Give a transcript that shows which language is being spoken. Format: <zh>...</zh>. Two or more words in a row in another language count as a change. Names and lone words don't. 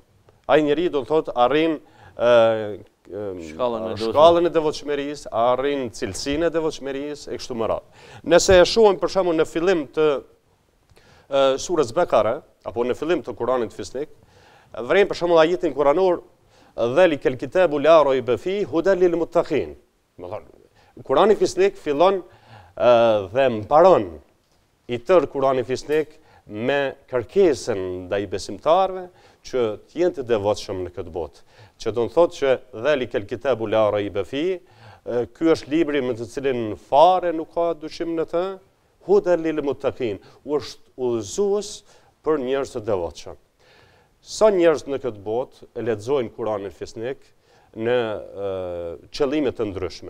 <sq>Ai njeriu do të thotë arrin shkallën e devotshmërisë, arrin cilësinë e devotshmërisë e kështu me radhë. Nëse e shohim për shembull në fillim të surës Bekare apo në fillim të Kuranit fisnik, vrem për shembull ajetin kuranor:</sq> <ar>"ذلك الكتاب لا ريب فيه هدى للمتقين."</ar> <sq>Kurani fisnik fillon dhe mbaron i tërë Kurani fisnik me kërkesën ndaj besimtarëve që të jenë të devotshëm në këtë botë. Që do të thotë që</sq> <ar>ذلك الكتاب لا ريب فيه,</ar> <sq>ky është libri me të cilin fare nuk ka dyshim në të,</sq> <ar>هدى للمتقين,</ar> <sq>është udhëzues për njerëz të devotshëm. Sa njerëz në këtë botë e lexojnë Kuranin fisnik në qëllime të ndryshme.</sq>